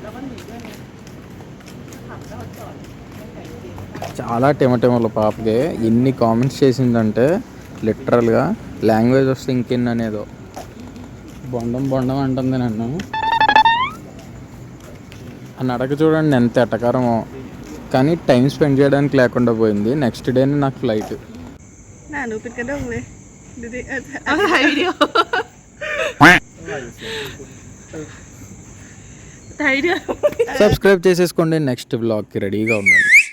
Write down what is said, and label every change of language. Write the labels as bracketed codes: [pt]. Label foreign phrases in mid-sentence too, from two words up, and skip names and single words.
[te] చాలా టెమటెమలు పాపకి ఎన్ని కామెంట్స్ చేసిందంటే [en] literally language [te] వస్తే ఇంకెన్ని అనేదో. బొండం బొండం అంటుంది నన్ను. ఆ నడక చూడండి ఎంత ఎటకారమో. కానీ [en] time spend [te] చేయడానికి లేకుండా పోయింది. [en] next day [te] నాకు ఫ్లైట్. [th] หนูเป็นกระด้งเลยดูดิถ่ายวิดีโอถ่ายวิดีโอ [te] సబ్స్క్రైబ్ చేసేసుకోండి. [en] next vlog [te] రెడీగా ఉండండి.